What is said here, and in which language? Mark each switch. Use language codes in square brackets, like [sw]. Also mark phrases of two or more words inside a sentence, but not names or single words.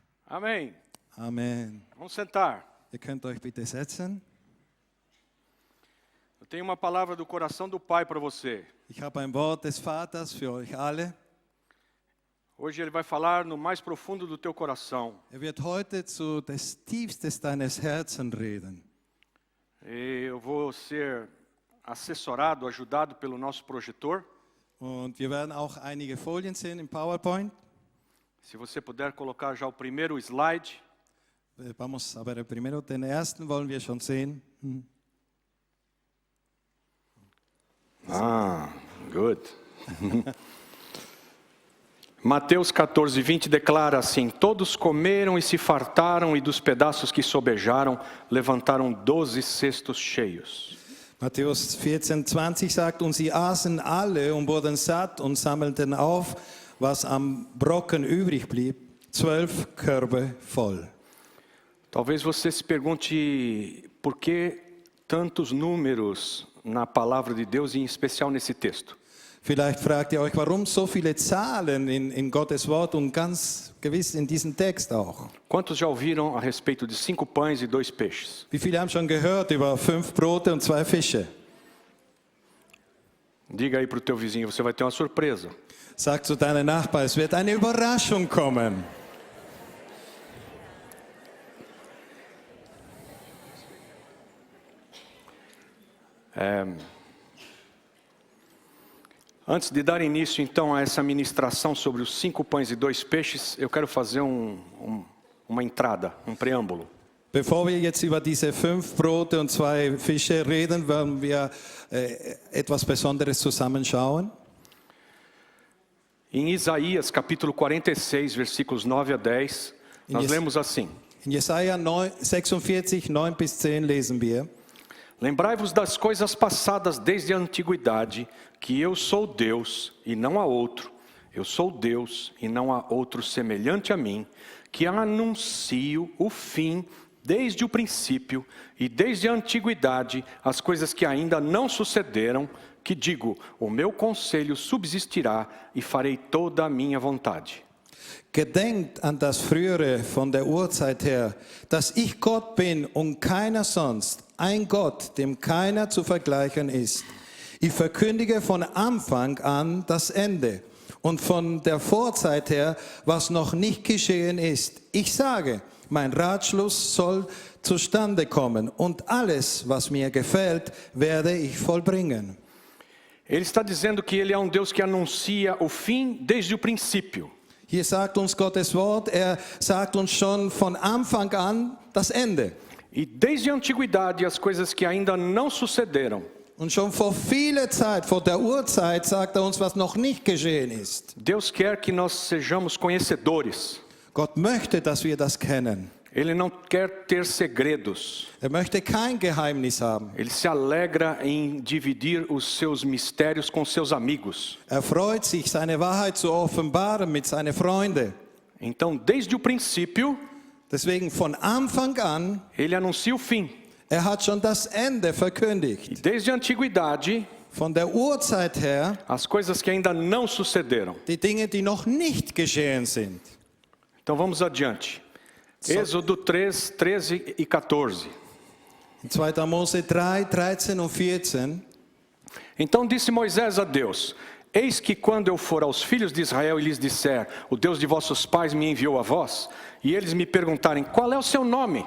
[pt] Amém. [de] Amen. [pt] Vamos sentar. [de] Ihr könnt euch bitte setzen. [pt] Eu tenho uma palavra do coração do Pai para você. [de] Ich habe ein Wort des Vaters für euch alle. [pt] Hoje ele vai falar no mais profundo do teu coração. [de] Wird heute zu des Tiefstes deines Herzens reden. [pt] E eu vou ser assessorado, ajudado pelo nosso projetor. [de] Und wir werden auch einige Folien sehen im PowerPoint. [pt] Se você puder colocar já o primeiro slide. Vamos, [de] aber primero den ersten wollen wir schon sehen. Good. [pt] Mateus 14:20 declara assim: todos comeram e se fartaram, e dos pedaços que sobejaram, levantaram 12 cestos cheios. [de] Matthäus 14:20 sagt, und sie aßen alle und wurden satt und sammelten auf, was am Brocken übrig blieb, 12 Körbe voll. [pt] Talvez você se pergunte por que tantos números na palavra de Deus, em especial nesse texto. [de] Vielleicht fragt ihr euch, warum so viele Zahlen in Gottes Wort und ganz gewiss in diesem Text auch. [pt] Quantos já ouviram a respeito de 5 pães e 2 peixes? [de] Wie viele haben schon gehört über 5 Brote und 2 Fische? [pt] Diga aí para o teu vizinho, você vai ter uma surpresa. [de] Sag zu deinem Nachbar, es wird eine Überraschung kommen. [pt] Antes de dar início então a essa ministração sobre os 5 pães e 2 peixes, eu quero fazer uma entrada, um preâmbulo. [de] Bevor wir jetzt über diese 5 Brote und 2 Fische reden, werden wir etwas Besonderes zusammenschauen. [pt] Em Isaías capítulo 46, versículos 9 a 10, nós lemos assim: [de] In Jesaja 46, 9 bis 10 lesen wir: [pt] Lembrai-vos das coisas passadas desde a antiguidade, que eu sou Deus e não há outro. Eu sou Deus e não há outro semelhante a mim, que anuncio o fim desde o princípio e desde a antiguidade as coisas que ainda não sucederam, que digo, o meu conselho subsistirá e farei toda a minha vontade. [de] Gedenkt an das Frühere von der Urzeit her, dass ich Gott bin und keiner sonst, ein Gott, dem keiner zu vergleichen ist. Ich verkündige von Anfang an das Ende und von der Vorzeit her, was noch nicht geschehen ist. Ich sage, mein Ratschluss soll zustande kommen und alles, was mir gefällt, werde ich vollbringen. [pt] Ele está dizendo que ele é Deus que anuncia o fim desde o princípio. [de] Hier sagt uns Gottes Wort, sagt uns schon von Anfang an das Ende. [pt] E desde a antiguidade as coisas que ainda não sucederam. [de] Und schon vor vieler Zeit, vor der Urzeit, sagt uns, was noch nicht geschehen ist. [pt] Deus quer que nós sejamos conhecedores. [de] Gott möchte, dass wir das kennen. [pt] Ele não quer ter segredos. [de] Möchte kein Geheimnis haben. [pt] Ele se alegra em dividir os seus mistérios com seus amigos. [de] Freut sich, seine Wahrheit zu offenbaren mit seinen Freunden. [pt] Então, desde o princípio, [de] deswegen von Anfang an, [pt] ele anuncia o fim. [de] Hat schon das Ende verkündigt. [pt] E desde a antiguidade, [de] von der Urzeit her, [pt] as coisas que ainda não sucederam. [de] Die Dinge, die noch nicht geschehen sind. [pt] Então vamos adiante. Êxodo 3, 13 e 14. [de] 2. Mose 3, 13 und 14. [pt] Então disse Moisés a Deus: Eis que quando eu for aos filhos de Israel e lhes disser, o Deus de vossos pais me enviou a vós, e eles me perguntarem, qual é o seu nome?